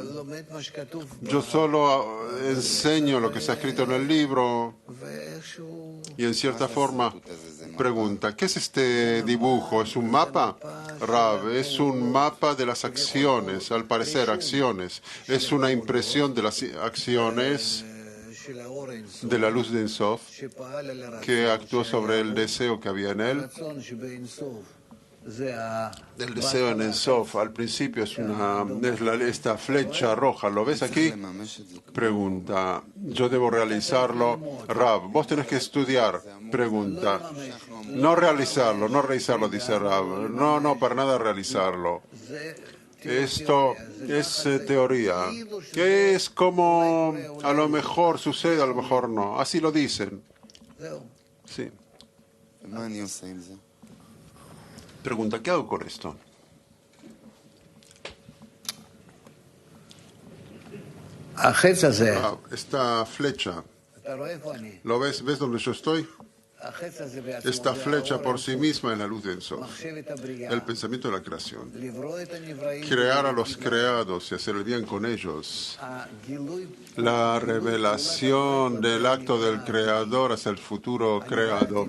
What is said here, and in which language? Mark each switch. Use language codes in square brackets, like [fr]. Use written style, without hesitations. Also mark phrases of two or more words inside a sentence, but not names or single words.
[he] לומד מה שכתוב [es] enseño lo que está escrito en el libro [he] ואיכשהו [es] y en cierta forma pregunta, ¿qué es este dibujo? ¿Es un mapa? Rav, es un mapa de las acciones, al parecer acciones. Es una impresión de las acciones [he] של האור האינסוף [es] de la luz de Ensof [he] שפעל על הרצון. [es] que actuó sobre el deseo que había en él. [he] הרצון שבאינסוף זה ה... [es] El deseo en Ensof al principio es esta flecha roja. ¿Lo ves aquí? Pregunta. Yo debo realizarlo. Rav, vos tenés que estudiar. Pregunta. No realizarlo, dice Rav. No, para nada realizarlo. Esto es teoría. Que es como a lo mejor sucede, a lo mejor no. Así lo dicen. [he] זהו. [es] Sí. [he] מה אני עושה עם זה? [es] Pregunta, ¿qué hago con esto? [he] החץ הזה, [es] Esta flecha, [he] אתה רואה איפה אני? [es] ¿lo ves? ¿Ves dónde yo estoy? Esta flecha por sí misma es la luz de Ein Sof, el pensamiento de la creación. Crear a los creados y hacer el bien con ellos. La revelación del acto del creador hacia el futuro creado.